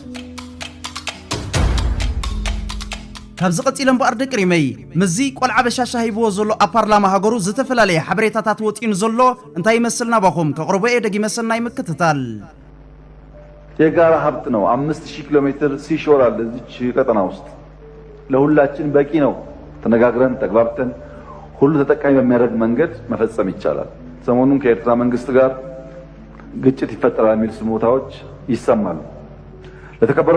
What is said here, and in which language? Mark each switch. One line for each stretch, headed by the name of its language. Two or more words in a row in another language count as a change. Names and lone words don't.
Tigrinya: ካብ ዝቐጺለን በኣር ደቅሪመይ ምዚ ቆልዓ በሻሻ ሂብዎ ዘሎ ኣብ ፓርላማ ሃገሩ ዝተፈላለየ ሓበሬታታት ወፂኑ ዘሎ እንታይ ይመስል ናባኹም ከቕርቦ ደጊመሰናይ ምክትታል
Amharic: የጋራ ሀብት ነው 5000 ኪሎ ሜትር ሲሾር አለ እዚች ቀጠና ውስጥ ለሁላችን በቂ ነው ተነጋግረን ተግባብተን ሁሉ ተጠቃሚ በሚያደርግ መንገድ መፈጸም ይቻላል ሰሞኑን ከኤርትራ መንግስት ጋር ግጭት ይፈጠራል የሚል ስሞታዎች ይሰማሉ ለተከበረው